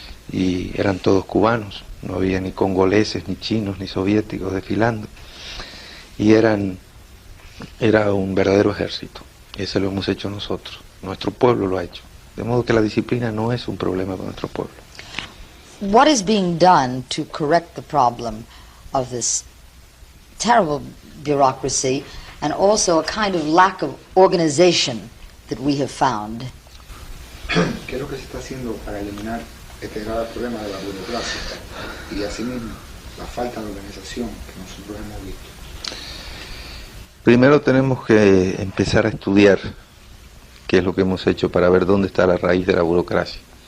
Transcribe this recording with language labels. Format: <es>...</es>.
<es>y eran todos cubanos, no había ni congoleses, ni chinos, ni soviéticos desfilando, y era un verdadero ejército. Ese lo hemos hecho nosotros, nuestro pueblo lo ha hecho, de modo que la disciplina no es un problema para nuestro pueblo.</es> <en>What is being done to correct the problem of this terrible bureaucracy and also a kind of lack of organization that we have found?</en> <es>¿Qué es lo que se está haciendo para eliminar este grave problema de la burocracia y asimismo la falta de organización que nosotros hemos visto? Primero tenemos que empezar a estudiar qué es lo que hemos hecho para ver dónde está la raíz de la burocracia.</es>